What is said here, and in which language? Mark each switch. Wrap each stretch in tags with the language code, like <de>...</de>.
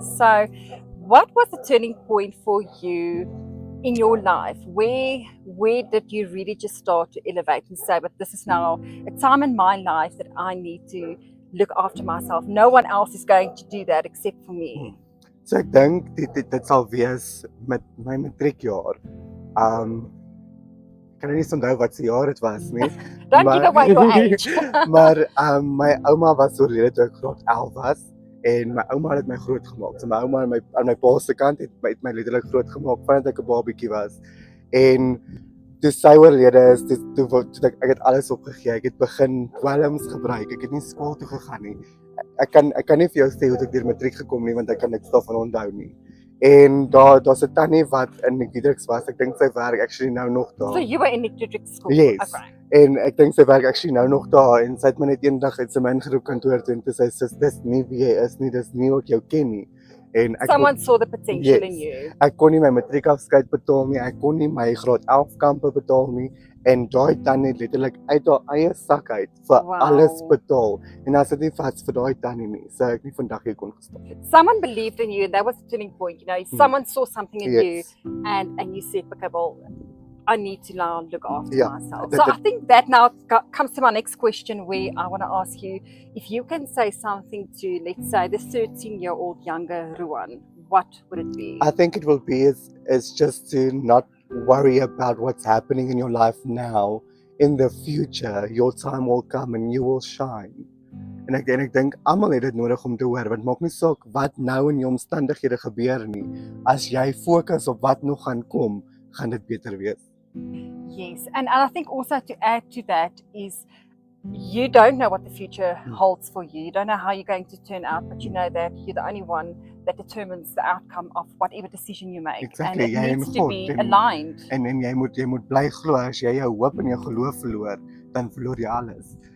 <en>So what was the turning point for you in your life? Where did you really just start to elevate and say, but this is now a time in my life that I need to look after myself. No one else is going to do that except for me.</en> <af>So ek dink dit sal wees met my matriekjaar. Ek kan nie eens onthou wat se jaar dit was nie.</af> <en>Don't give away your age.</en> <af>Maar my ouma was oorlede toe ek graad 11 was en my ouma het my groot gemaak. So my ouma aan my pa se kant het my letterlik groot gemaak vandat ek 'n babietjie was. En toe sy oorlede is, toe ek het alles opgegee. Ek het begin dwelms gebruik. Ek het nie skool toe gegaan nie. Ek kan nie vir jou sê hoe ek deur matriek gekom nie want ek kan niks daarvan onthou nie. En daar's 'n tannie wat in Wiedrix was. Ek dink sy werk actually nou nog daar.</af> <en>So you were in Wiedrix school? Yes. Okay.</en> <af>En ek dink sy werk actually nou nog daar en sy het my net eendag uit sy ingeroep kantoor toe en toe sê sy dis nie wie jy is nie, dis nie wat jou ken nie. En</af> <en>someone saw the potential in you.</en> <af>Ek kon nie my matriekafskeid betaal nie, ek kon nie my graad 11 kampe betaal nie en daai tannie het letterlik uit haar eie sak uit vir alles betaal. En as dit nie vas vir daai tannie nie, sou ek nie vandag hier kon gestaan het.</af> <en>Someone believed in you and that was the turning point, you know. Someone saw something in you and you said, okay, well, I need to now look after myself. So I think that now comes to my next question where I want to ask you if you can say something to, let's say, the 13-year-old younger Ruan, what would it be? I think it will be is just to not worry about what's happening in your life now. In the future, your time will come and you will shine.</en> <af>En ek dink almal het dit nodig om te hoor, want maak nie saak wat nou in jou omstandighede gebeur nie. As jy fokus op wat nog gaan kom, gaan dit beter wees.</af> <en>Yes, and I think also to add to that is you don't know what the future holds for you. You don't know how you're going to turn out, but you know that you're the only one that determines the outcome of whatever decision you make. Exactly. And it needs to be aligned.</en> <af>En jy moet bly glo, as jy jou hoop en jou geloof verloor, dan verloor jy alles.</af>